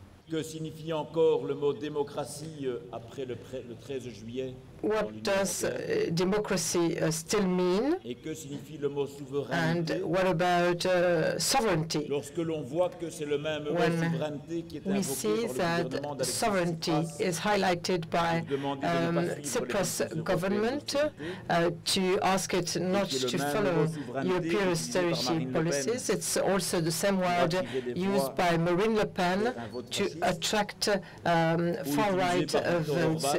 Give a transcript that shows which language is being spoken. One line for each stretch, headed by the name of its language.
French: Que signifie encore le mot démocratie après le 13 juillet?
English: What does democracy still mean?
French: Et que signifie le mot souveraineté?
English: And what about sovereignty?
French: Lorsque l'on voit que c'est le même mot souveraineté qui est
English: we see that sovereignty is highlighted by Tsipras government to ask it not to follow European austerity policies. It's also the same word used by Marine Le Pen to attract far-right votes.